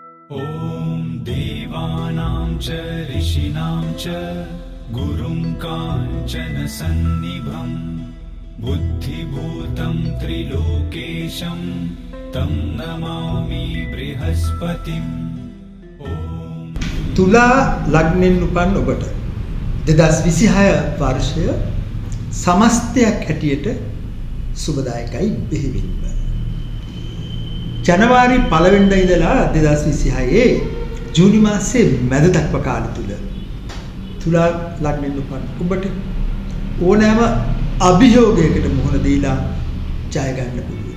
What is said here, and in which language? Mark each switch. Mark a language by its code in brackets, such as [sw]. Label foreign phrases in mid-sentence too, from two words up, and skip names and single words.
[sa] ॐ देवानां च ऋषीणां च गुरुं काञ्चनसन्निभं बुद्धिभूतं त्रिलोकेशं तं नमामि बृहस्पतिम्. [si] තුලා ලග්නෙන් උපන් ඔබට 2026 වර්ෂය සමස්තයක් හැටියට සුබදායකයි බෙහෙවින්ම. ජනවාරි 1 වෙනිදා ඉඳලා 2026 ජූනි මාසයේ මැද දක්වා කාලය තුල තුලා ලග්නෙන් උපන් ඔබට ඕනෑම අභියෝගයකට මුහුණ දීලා ජය ගන්න පුළුවන්.